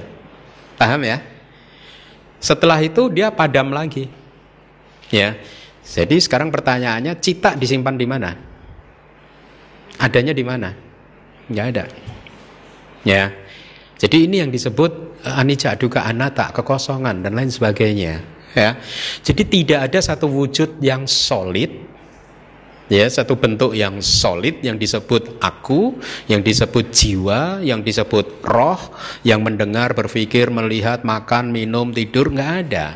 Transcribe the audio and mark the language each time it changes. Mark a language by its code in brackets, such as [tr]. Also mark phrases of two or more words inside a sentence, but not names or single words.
[id] Paham ya? Setelah itu dia padam lagi. Ya. Jadi sekarang pertanyaannya, cita disimpan di mana? Adanya di mana? Nggak ada. Ya. Jadi ini yang disebut [pi] anicca, dukkha, anatta, [id] kekosongan dan lain sebagainya. Ya. Jadi tidak ada satu wujud yang solid, ya, satu bentuk yang solid yang disebut aku, yang disebut jiwa, yang disebut roh, yang mendengar, berpikir, melihat, makan, minum, tidur, nggak ada.